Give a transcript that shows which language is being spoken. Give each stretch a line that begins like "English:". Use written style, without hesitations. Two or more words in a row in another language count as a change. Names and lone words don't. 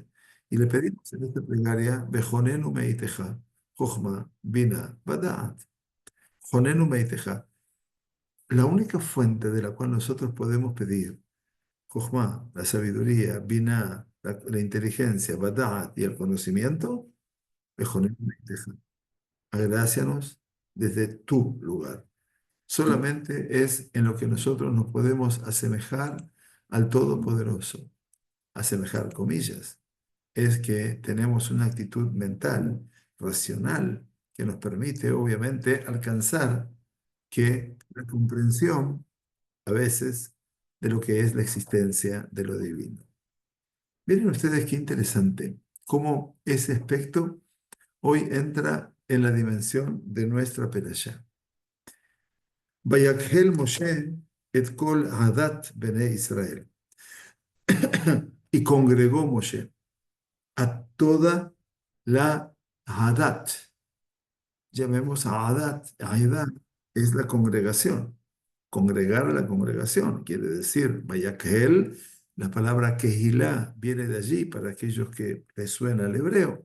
Spanish: Y le pedimos en esta plegaria,
Hebrew: וחננו מאתך חכמה בינה ודעת. חננו מאתך.
Spanish: La única fuente de la cual nosotros podemos pedir Jochma, la sabiduría, Binah, la inteligencia, Bada'at y el conocimiento,
Hebrew: וחננו מאתך.
Spanish: Agrácianos desde tu lugar. Solamente es en lo que nosotros nos podemos asemejar al Todopoderoso. Asemejar, comillas, es que tenemos una actitud mental, racional, que nos permite, obviamente, alcanzar que la comprensión, a veces, de lo que es la existencia de lo divino. Miren ustedes qué interesante cómo ese aspecto hoy entra en la dimensión de nuestra perashá.
Hebrew: ויקהל משה את כל עדת בני ישראל.
Spanish: Y congregó Moshe a toda la Hadat. Llamemos a Hadat. Hadat es la congregación. Congregar a la congregación. Quiere decir, Vayakhel, la palabra Kehilá viene de allí para aquellos que les suena el hebreo.